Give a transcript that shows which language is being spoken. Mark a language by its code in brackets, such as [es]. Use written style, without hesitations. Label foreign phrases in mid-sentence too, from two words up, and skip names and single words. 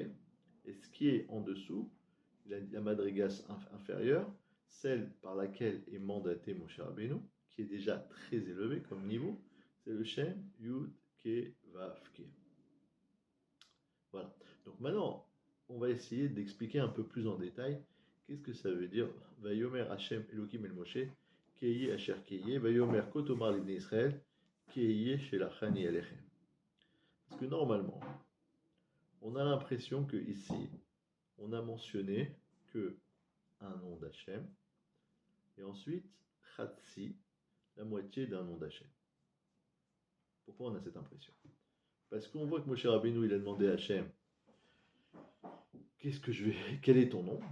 [fr] Et ce qui est en dessous, la madrigas inférieure, celle par laquelle est mandaté Moshe Rabbeinu, qui est déjà très élevé comme niveau, c'est le [he] שם יוד קי ואו קי. [fr] Voilà. Donc maintenant, on va essayer d'expliquer un peu plus en détail qu'est-ce que ça veut dire [he] ויאמר השם אלוהים אל משה, אהיה אשר אהיה, ויאמר כה תאמר לבני ישראל, אהיה שלחני אליכם. [fr] Parce que normalement, on a l'impression que ici, on a mentionné que un nom d'Hachem, et ensuite Khatsi, la moitié d'un nom d'Hachem. Pourquoi on a cette impression? Parce qu'on voit que Moshe Rabbeinu, il a demandé à Hachem, quel est ton nom?